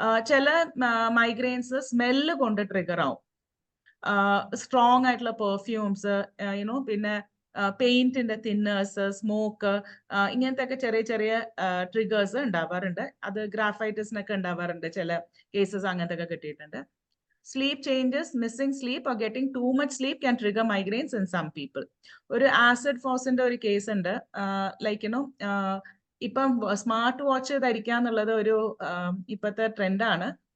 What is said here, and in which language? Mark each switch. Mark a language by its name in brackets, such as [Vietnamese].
[Malayalam] ചില migraines smell കൊണ്ട് trigger ആവും. സ്ട്രോങ് ആയിട്ടുള്ള പെർഫ്യൂംസ്, പിന്നെ പെയിന്റിന്റെ തിന്നേഴ്സ്, സ്മോക്ക്, ഇങ്ങനത്തെ ഒക്കെ ചെറിയ ചെറിയ ട്രിഗേഴ്സ് ഉണ്ടാവാറുണ്ട്. അത് ഗ്രാഫൈറ്റിസിനൊക്കെ ഉണ്ടാവാറുണ്ട്, ചില കേസസ് അങ്ങനത്തെ ഒക്കെ കിട്ടിയിട്ടുണ്ട്. [English] Sleep changes, missing sleep or getting too much sleep can trigger migraines in some people. [Malayalam] ഒരു ആസിഡ് ഫോസിന്റെ ഒരു കേസ് ഉണ്ട്. ലൈക്ക് ഇപ്പം സ്മാർട്ട് വാച്ച് ധരിക്കുക എന്നുള്ളത് ഒരു ഇപ്പോഴത്തെ ട്രെൻഡാണ്.